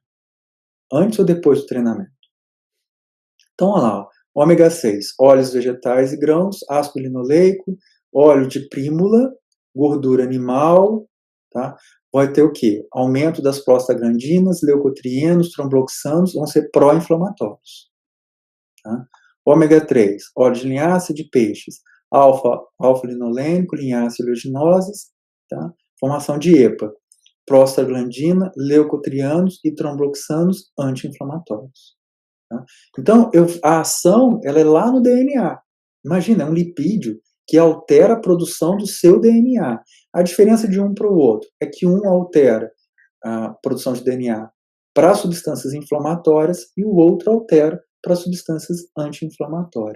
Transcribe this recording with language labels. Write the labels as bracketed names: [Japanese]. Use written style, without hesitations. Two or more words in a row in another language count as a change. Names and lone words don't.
[Portuguese] Antes ou depois do treinamento? Então, olha lá, ômega 6, óleos vegetais e grãos, ácido linoleico, óleo de prímula, gordura animal, tá? Vai ter o quê? Aumento das prostaglandinas, leucotrienos, tromboxanos, vão ser pró-inflamatórios. Tá? Ômega 3, óleo de linhaça de peixes, alfa-linolênico, linhaça oleaginosas, tá? Formação de EPA, prostaglandina, leucotrienos e tromboxanos anti-inflamatórios. Tá? Então, a ação ela é lá no DNA. Imagina, é um lipídio que altera a produção do seu DNA. A diferença de um para o outro é que um altera a produção de DNA para substâncias inflamatórias e o outro altera para substâncias anti-inflamatórias.